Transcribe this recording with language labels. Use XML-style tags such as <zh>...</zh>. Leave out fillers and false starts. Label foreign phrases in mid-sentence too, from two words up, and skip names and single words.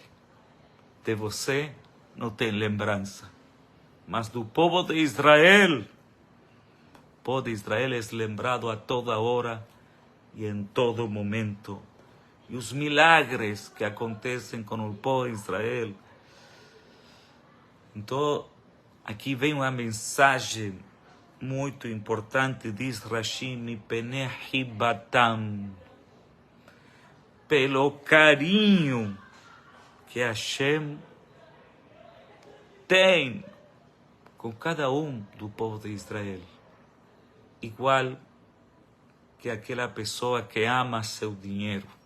<pt>De você não tem lembrança, mas do povo de Israel, o povo de Israel é lembrado a toda hora e em todo momento. E os milagres que acontecem com o povo de Israel. Então, aqui vem uma mensagem muito importante, diz Rashi:</pt> <he>מפני חבתם,</he> <pt>pelo carinho que Hashem tem com cada um do povo de Israel, igual que aquela pessoa que ama seu dinheiro.</pt>